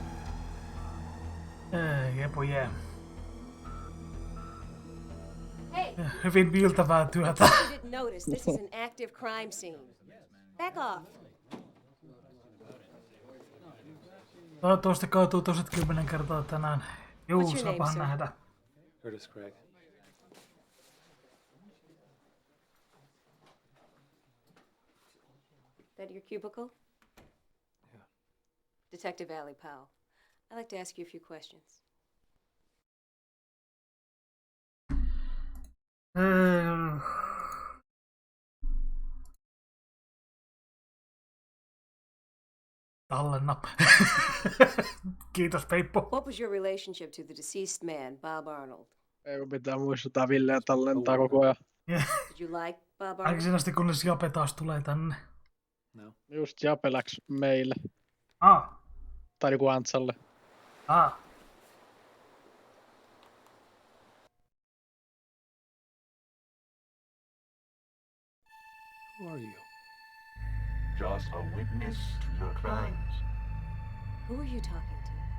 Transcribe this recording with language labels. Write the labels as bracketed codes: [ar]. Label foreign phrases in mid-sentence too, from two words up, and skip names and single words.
[en] Jepo jee. Hey, [fi] Hyvin viiltävää työtä. [en] you didn't notice this is an active crime scene. Back off. [fi] Toivottavasti kaatuu toset 10 kertaa tänään. Juu, [en] What's your name, [fi] saapahan [en] sir? [fi] nähdä. [en] Curtis Craig. That your cubicle? Yeah. Detective Allie Powell. I'd like to ask you a few questions. [fi] Tallenna. Kiitos, Peippo. [en] What was your relationship to the deceased man, Bob Arnold? [fi] Ei kun pitää muistuttaa Villeä tallentaa koko ajan. [en] Did you like Bob [fi] Ainakin [en] Arnold? [fi] sen asti, kunnes Jape taas tulee tänne. [en] No. [fi] Just Jape läks meille. Tai niinku Antsalle. [en] Who are you? Just a witness to your crimes. Who are you talking to?